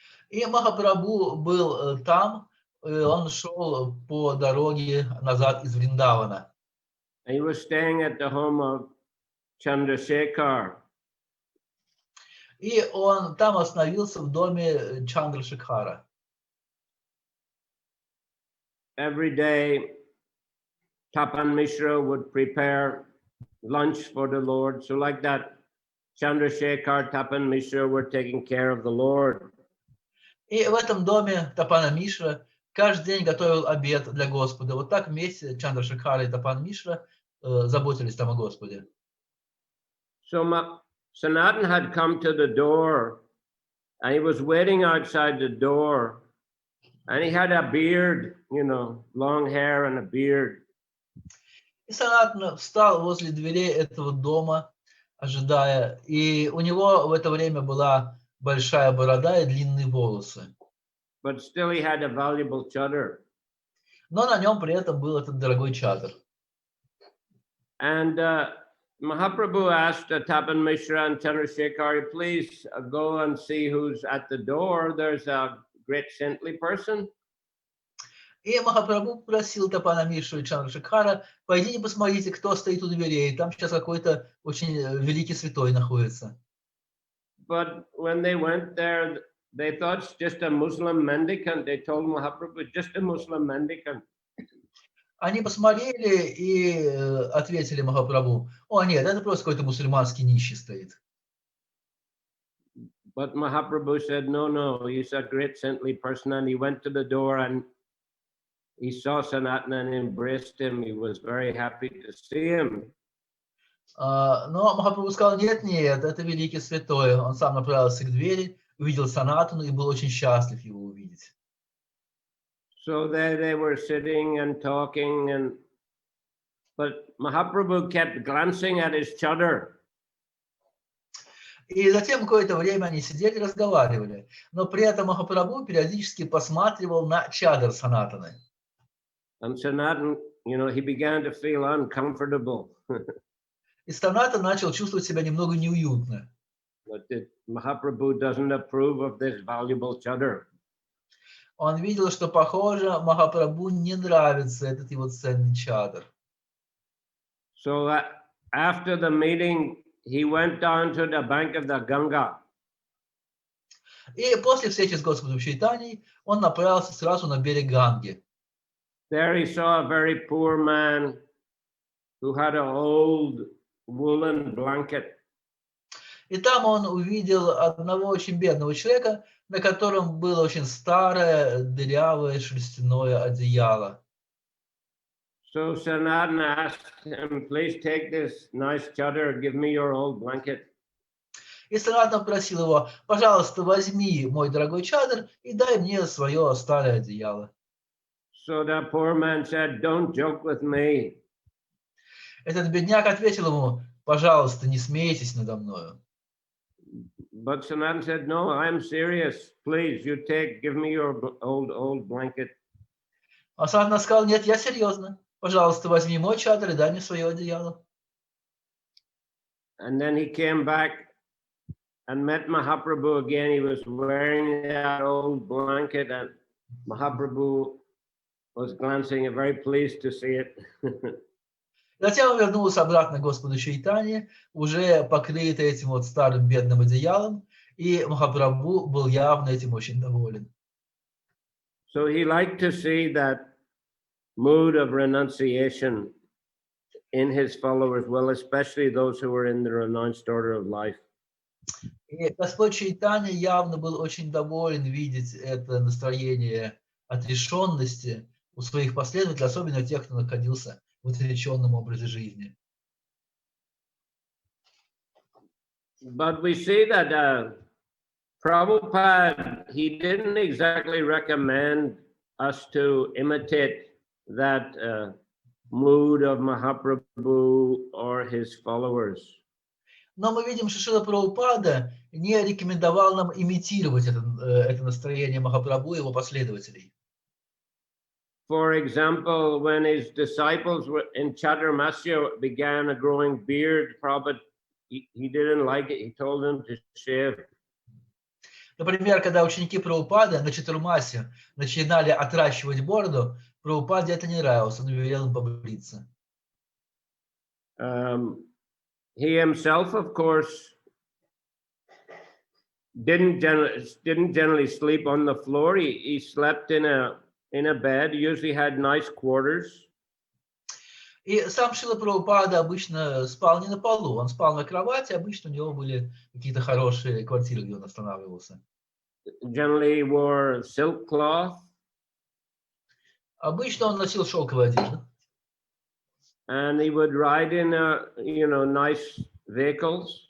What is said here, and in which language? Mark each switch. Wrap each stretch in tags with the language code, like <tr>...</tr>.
<ru>И Махапрабху был там, он шел по дороге назад из Вриндавана.</ru> <en>He was staying at the home of Chandrasekhar.</en> <ru>И он там остановился в доме Чандрашекхара.</ru> <en>Every day, Tapan Mishra would prepare lunch for the Lord. So like that, Chandrasekhar, Tapan Mishra were taking care of the Lord.</en> <ru>И в этом доме Тапана Мишра каждый день готовил обед для Господа. Вот так вместе Чандрашекхара и Тапан Мишра заботились там о Господе.</ru> <en>So Sanatan had come to the door and he was waiting outside the door and he had a beard, long hair and a beard.</en> <ru>И Санатана встал возле дверей этого дома, ожидая. И у него в это время была большая борода и длинные волосы.</ru> <en>But still he had a valuable chadar.</en> <ru>Но на нем при этом был этот дорогой чадр.</ru> <en>And Mahaprabhu asked Tapan Mishra and Chandrasekhar, please go and see who's at the door. There's a great saintly person.</en> <ru>И Махапрабху просил Тапана Мишу и Чандрашекхара, пойдите посмотрите, кто стоит у дверей. Там сейчас какой-то очень великий святой находится.</ru> <en>But when they went there, they thought it's just a Muslim mendicant. They told Mahaprabhu, just a Muslim mendicant.</en> <ru>Они посмотрели и ответили Махапрабху, о нет, это просто какой-то мусульманский нищий стоит.</ru> <en>But Mahaprabhu said, no, he's a great saintly person. And he went to the door and he saw Sanatana and embraced him. He was very happy to see him.</en> <ru>Но Махапрабху сказал, нет, это великий святой. Он сам направился к двери, увидел Санатану и был очень счастлив его увидеть.</ru> <en>So there they were sitting and talking, but Mahaprabhu kept glancing at his chadar.</en> <ru>И затем какое-то время они сидели, разговаривали. Но при этом Махапрабху периодически посматривал на чадр Санатаны.</ru> <en>And Sanatan, he began to feel uncomfortable.</en> <ru>И Санатан начал чувствовать себя немного неуютно.</ru> <en>But Mahaprabhu doesn't approve of this valuable chadar.</en> <ru>Он видел, что, похоже, Махапрабху не нравится этот его ценный чадр.</ru> <en>So after the meeting, he went down to the bank of the Ganga.</en> <ru>И после встречи с Господом Чайтаньей он направился сразу на берег Ганги.</ru> <en>There he saw a very poor man who had an old woolen blanket.</en> <ru>И там он увидел одного очень бедного человека, на котором было очень старое, дырявое шерстяное одеяло.</ru> <en>So Sanatana asked him, please take this nice chadar, give me your old blanket.</en> <ru>И Санатана просил его, пожалуйста, возьми мой дорогой чадр и дай мне свое старое одеяло.</ru> <en>So the poor man said, don't joke with me.</en> <ru>Этот бедняк ответил ему, пожалуйста, не смейтесь надо мною.</ru> <en>But Sanatana said, no, I'm serious. Please, give me your old blanket.</en> <ru>А Санатана сказал, нет, я серьезно. Пожалуйста, возьми мой чадр и дай мне свое одеяло.</ru> <en>And then he came back and met Mahaprabhu again. He was wearing that old blanket and Mahaprabhu was glancing, very pleased to see it.</en> <ru>Затем он вернулся обратно к Господу Чайтанье, уже покрытый этим вот старым бедным одеялом, и Махапрабху был явно этим очень доволен.</ru> <en>So he liked to see that mood of renunciation in his followers, well, especially those who were in the renounced order of life.</en> <ru>И Господь Чайтанья явно был очень доволен видеть это настроение отрешенности у своих последователей, особенно тех, кто находился в отреченном образе жизни.</ru> <en>But we see that Prabhupada, he didn't exactly recommend us to imitate that mood of Mahaprabhu or his followers.</en> <ru>Но мы видим, что Шрила Прабхупада не рекомендовал нам имитировать это настроение Махапрабху и его последователей.</ru> <en>For example, when his disciples were in Chaturmasya began a growing beard, Prabhupada, he didn't like it. He told them to shave.</en> <ru>Например, когда ученики Прабхупады на Чатурмасе начинали отращивать бороду, Прабхупаде это не нравилось, он велел им побриться.</ru> <en>He himself, of course, didn't generally sleep on the floor. He slept in a bed. He usually had nice quarters.</en> <ru>И сам Шрила Прабхупада обычно спал не на полу, он спал на кровати, обычно у него были какие-то хорошие квартиры, где он останавливался.</ru> <en>Generally he wore silk cloth.</en> <ru>Обычно он носил шелковую одежду.</ru> <en>And he would ride in nice vehicles.</en>